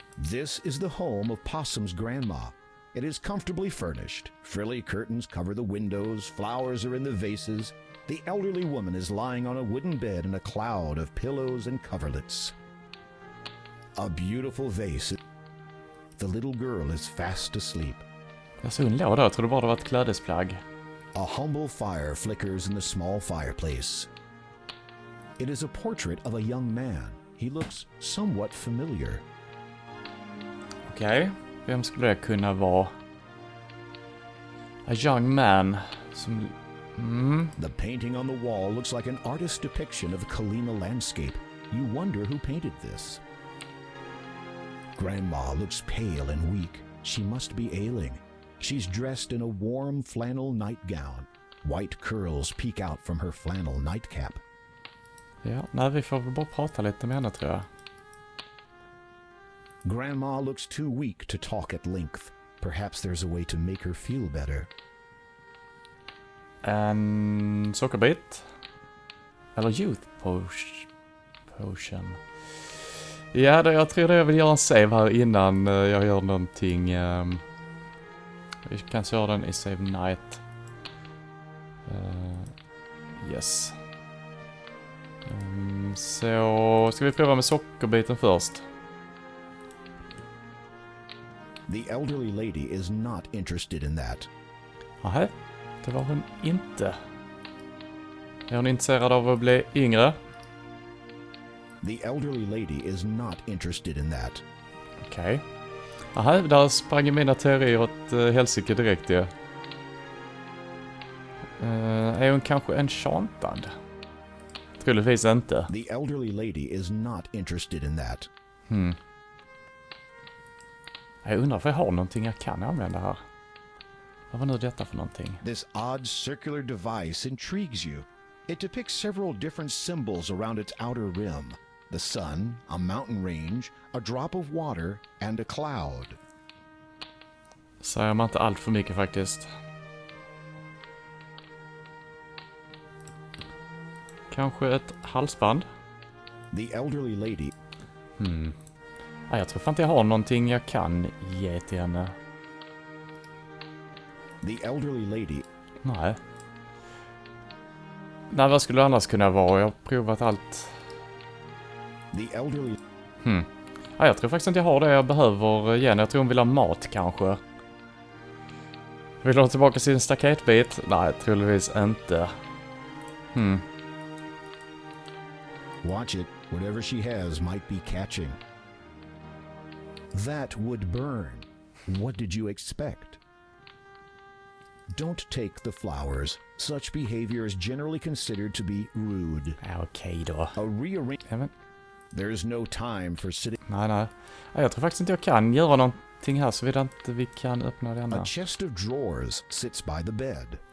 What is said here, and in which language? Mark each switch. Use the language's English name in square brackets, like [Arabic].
[English] This is the home of Possum's grandma. It is comfortably furnished. Frilly curtains cover the windows, flowers are in the vases. The elderly woman is lying on a wooden bed in a cloud of pillows and coverlets. A beautiful vase. The little girl is fast asleep. [Swedish] Jag såg en låda, jag trodde bara det var ett klädesplagg. [English] A humble fire flickers in the small fireplace. It is a portrait of a young man. He looks somewhat familiar. [Swedish] Okej, vem skulle det kunna vara? [English] A young man [Swedish] som... [English] The painting on the wall looks like an artist's depiction of the Kolyma landscape. You wonder who painted this. Grandma looks pale and weak. She must be ailing. She's dressed in a warm flannel nightgown. White curls peek out from her flannel nightcap. [Swedish] Ja, nej, vi får väl bara prata lite med henne, tror jag. [English] Grandma looks too weak to talk at length. Perhaps there's a way to make her feel better. [Swedish] En sockerbit. Eller [English] youth potion. [Swedish] Ja, då, jag tror jag vill göra en save här innan jag gör någonting. Vi kan köra den i save night. [English] Yes. [Swedish] Så ska vi prova med sockerbiten först. [English] The elderly lady is not interested in that. [Swedish] Nähä, det var hon inte. Är hon intresserad av att bli yngre? [English] The elderly lady is not interested in that. [Swedish] Okej. Nähä, där sprang mina teorier åt helsike direkt ju. Är hon kanske enchantad? Troligtvis inte. [English] The elderly lady is not interested in that. [Swedish] Jag undrar för jag har någonting jag kan använda här. Vad var nu detta för någonting? [English] This odd circular device intrigues you. It depicts several different symbols around its outer rim. The sun, a mountain range, a drop of water, and a cloud. [Swedish] Säger man inte allt för mycket faktiskt. Kanske ett halsband? [English] The elderly lady. [Swedish] Ja, jag tror fan inte jag har någonting jag kan ge till henne. [English] The elderly lady. [Swedish] Nej. Nej, vad skulle det annars kunna vara? Jag har provat allt. [English] The elderly. [Swedish] Ja, jag tror faktiskt inte jag har det jag behöver igen. Jag tror hon vill ha mat kanske. Vill hon tillbaka sin staketbit? Nej, troligtvis inte. [English] Watch it. Whatever she has might be catching. That would burn. What did you expect? Don't take the flowers. Such behavior is generally considered to be rude. [Swedish] Okej då. [English] A rearrange. There's no time for sitting. [Swedish] Nej. Ja, jag tror faktiskt inte jag kan göra någonting här så inte vi kan öppna denna. [English] A chest of drawers sits by the bed.